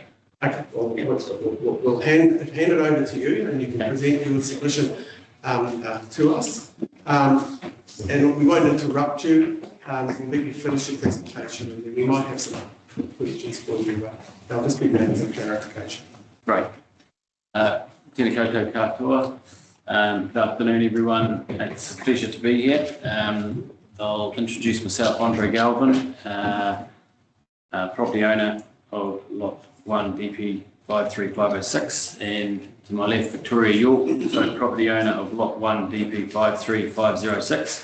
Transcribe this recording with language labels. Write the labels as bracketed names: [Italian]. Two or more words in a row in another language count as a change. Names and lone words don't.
[English] Okay, well, we'll hand it over to you and you can present your submission to us. And we won't interrupt you, we'll let you finish your presentation and then we might have some questions for you, but they'll just be matters of clarification. Great. [Māori] Tēnā koutou katoa. [English] Good afternoon, everyone. It's a pleasure to be here. I'll introduce myself, Andre Galvin, property owner of Lot 1 DP 53506, and to my left, Victoria York, so property owner of Lot 1 DP 53506.